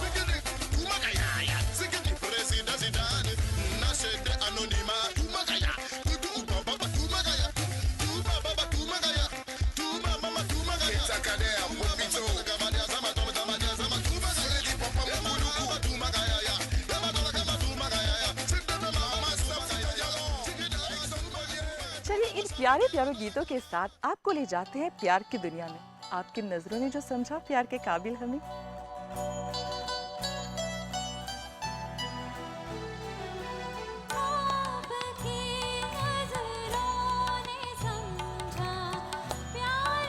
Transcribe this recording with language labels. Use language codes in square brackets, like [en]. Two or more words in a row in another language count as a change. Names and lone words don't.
[hi] Keta Kader, Popito. Freddy Papa Moukoudoukou. Mama Safia Diallo. चलिए इन प्यारे प्यारे गीतों के साथ आपको ले जाते हैं प्यार की दुनिया में। आपकी नजरों ने जो समझा प्यार के काबिल हमें। आपकी नज़रों ने समझा प्यार